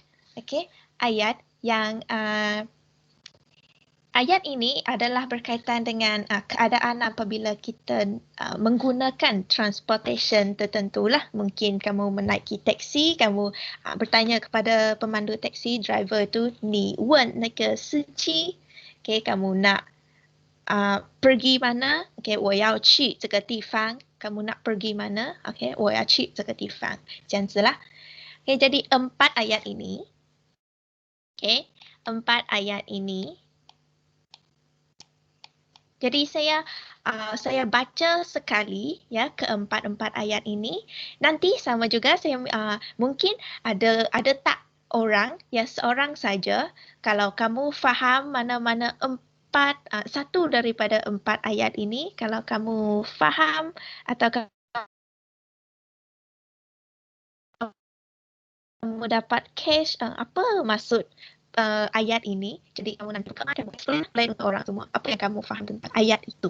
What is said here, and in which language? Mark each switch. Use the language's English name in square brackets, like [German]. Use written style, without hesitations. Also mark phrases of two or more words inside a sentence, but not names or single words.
[Malay] Okey, ayat yang ayat ini adalah berkaitan dengan keadaan apabila kita menggunakan transportation tertentu lah. Mungkin kamu menaiki taksi, kamu bertanya kepada pemandu taksi, driver tu, ni wen neke sici, okey, kamu nak pergi mana? Okey, [Chinese] 我要去这个地方. [Malay] Kamu nak pergi mana? Okey, [Chinese] 我要去这个地方. 这样子啦. [Malay] Okey, jadi 4 ayat ini. Okey, 4 ayat ini. Jadi saya baca sekali ya keempat ayat ini. Nanti sama juga saya mungkin ada tak orang, ya seorang saja, kalau kamu faham mana-mana satu daripada 4 ayat ini, kalau kamu faham atau kamu dapat catch apa maksud ayat ini, jadi kamu nanti kamu explain untuk orang semua apa yang kamu faham tentang ayat itu.